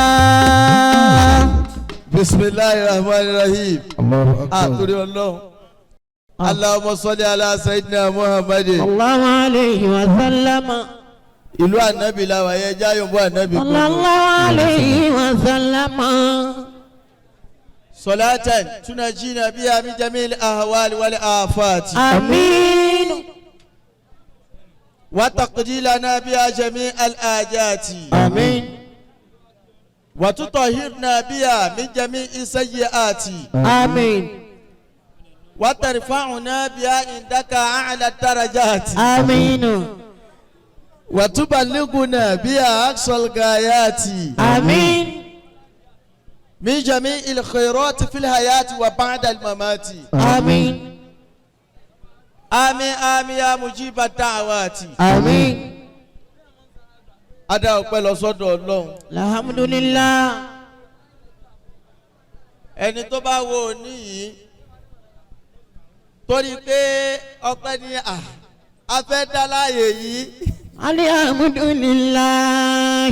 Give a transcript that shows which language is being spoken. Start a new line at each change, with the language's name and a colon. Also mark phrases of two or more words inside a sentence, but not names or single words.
Arabic: Bismillahirrahmanirrahim.
Yoruba: Àtúrí ọlọ́run.
Arabic: اللهم صل على سيدنا محمد. صلى الله عليه وسلم.
Yoruba: Ìlú ànábì la wà yẹ jáyọ̀ bọ́ ànábì.
Arabic: صلى الله عليه وسلم. صلاة تنجينا بها من جميع الأهوال والآفات. Amin. وتقضي لنا بها جميع الحاجات. Amin. وتطهرنا بها من جميع السيئات. Amin. وترفعنا بها عندك أعلى الدرجات. Amin. وتبلغنا بها أقصى الغايات آمين من جميع الخيرات في الحياة وبعد الممات آمين آمين آمين يا مجيب الدعوات آمين
Yoruba: Adá ọpẹ́ lọ sọ́dọ̀ Ọlọ́run.
Arabic: Alhamdulillah.
Yoruba: Ẹni tó bá wo òní yìí torí pé ọpẹ́ ni a fẹ́ dá láàyè yìí.
Arabic: Alhamdulillah.